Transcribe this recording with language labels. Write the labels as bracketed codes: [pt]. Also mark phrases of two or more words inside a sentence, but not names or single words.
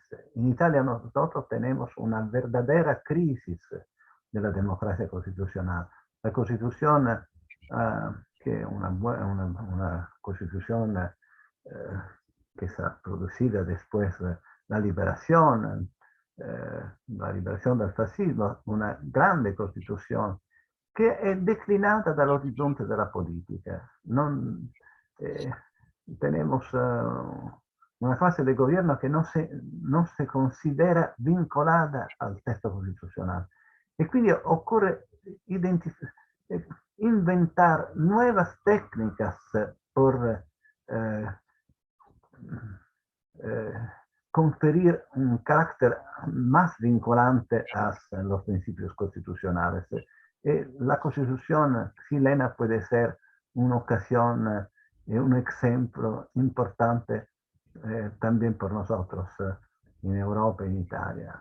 [es] En Italia nosotros tenemos una verdadera crisis de la democracia constitucional. La Constitución, que una Constitución que se ha producido después de la liberación del fascismo, una grande Constitución [it] che è declinata dall'orizzonte della politica. [es] Tenemos una fase de gobierno que no se considera vincolada al texto constitucional. [it] E quindi occorre [es] inventar nuevas técnicas por conferir un carácter más vinculante a los principios constitucionales. La Constitución chilena puede ser una ocasión, un ejemplo importante también por nosotros en Europa y en Italia.